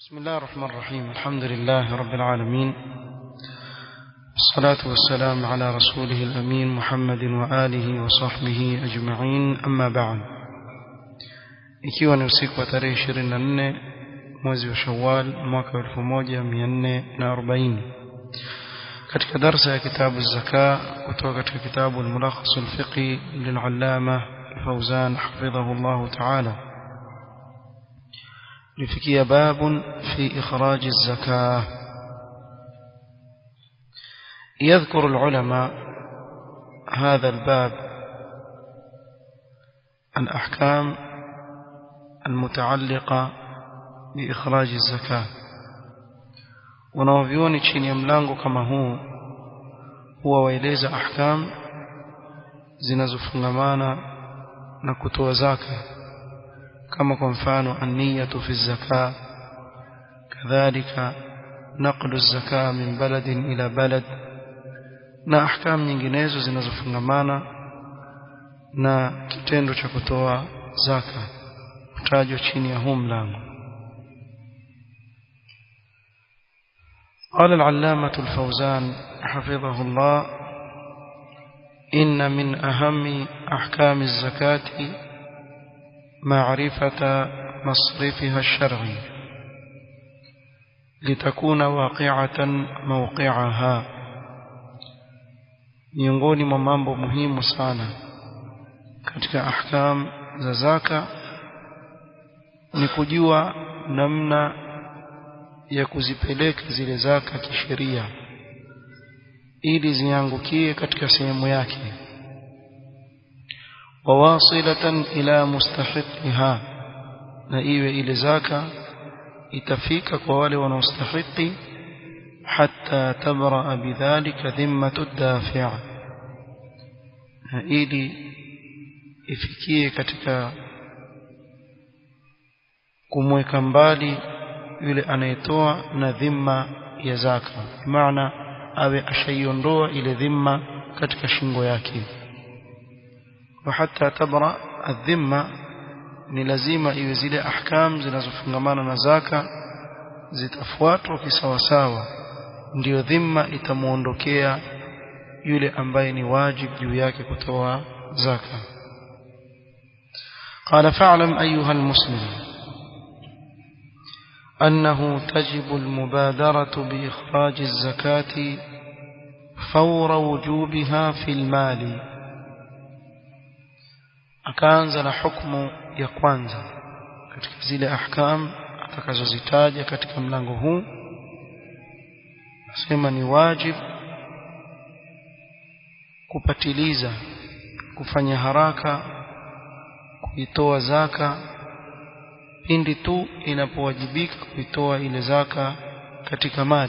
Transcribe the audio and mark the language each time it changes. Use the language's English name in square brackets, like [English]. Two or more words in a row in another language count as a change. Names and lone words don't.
[Arabic] بسم الله الرحمن الرحيم. الحمد لله رب العالمين، الصلاة والسلام على رسوله الأمين محمد وآله وصحبه أجمعين، أما بعد. [Swahili] ikiwa ni usiku wa tarehe 24 mwezi wa Shawwal mwaka 1440 katika darasa ya kitabu zaka kutoka katika kitabu al-Mulakhas al-Fiqhi lil-Allama Fawzan [Arabic] حفظه الله تعالى, لفكي باب في إخراج الزكاة. يذكر العلماء هذا الباب الأحكام المتعلقة بإخراج الزكاة، ونوفيوني [Swahili] chini ya mlango kama huu huwa waeleza ahkam zinazofungamana na kutoa zaka, كما kwa mfano [Arabic] النية في الزكاة، كذلك نقل الزكاة من بلد إلى بلد، [Swahili] na ahkam nyinginezo zinazofungamana na kitendo cha kutoa zaka kutajwa chini ya huu mlango. [Arabic] قال العلامة الفوزان حفظه الله: إن من أهم أحكام الزكاة معرفة مصرفها الشرعي لتكون واقعة موقعها. [Swahili] miongoni mwa mambo muhimu sana katika ahkam za zaka ni kujua namna ya kuzipeleka zile zaka kisheria ili ziangukie katika sehemu yake, [Arabic] وواصلة إلى مستحقها، [Swahili] na iwe ile zaka itafika kwa wale wanaostahili, [Arabic] حتى تبرأ بذلك ذمة الدافع', [Swahili] na ili ifikie katika kumweka mbali yule anayetoa na dhima ya zaka, maana awe ashaiondoa ile dhima katika shingo yake. [Arabic] وحتى تبرأ الذمة [Swahili] ni lazima iwe zile ahkam zinazofungamana na zaka zitafuatwa kisawasawa, ndio dhima itamuondokea yule ambaye ni wajibu juu yake kutoa zaka. [Arabic] قال: فاعلم أيها المسلم أنه تجب المبادرة بإخراج الزكاة فور وجوبها في المال. [Swahili] akaanza na hukumu ya kwanza katika zile ahkam atakazozitaja katika mlango huu. Nasema ni wajib kupatiliza, kufanya haraka kuitoa zaka pindi tu inapowajibika kuitoa ile zaka katika mali.